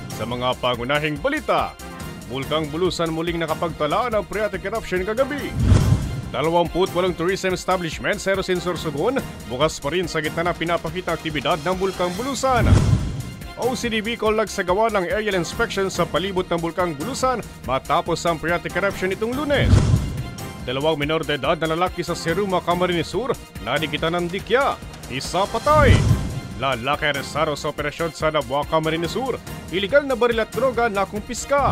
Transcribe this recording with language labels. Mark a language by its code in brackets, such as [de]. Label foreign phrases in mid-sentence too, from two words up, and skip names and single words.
[tl] mga pangunahing balita, Bulkang Bulusan muling nakapagtala ng [en] phreatic eruption [tl] kagabi. 28 [en] tourism establishments [tl] sa Erosin, Sorsogon bukas pa rin sa gitna ng pinapakita aktibidad ng Bulkang Bulusan. OCD Bicol nagsagawa ng [en] aerial inspection [tl] sa palibot ng Bulkang Bulusan matapos ang [en] phreatic eruption [tl] itong Lunes. 2 menor de edad na lalaki sa Siruma, Camarines Sur nadikitan ng dikya, isa patay. Lalaki arestado sa operasyon sa Nabua, Camarines Sur, iligal na baril at droga na kumpiska.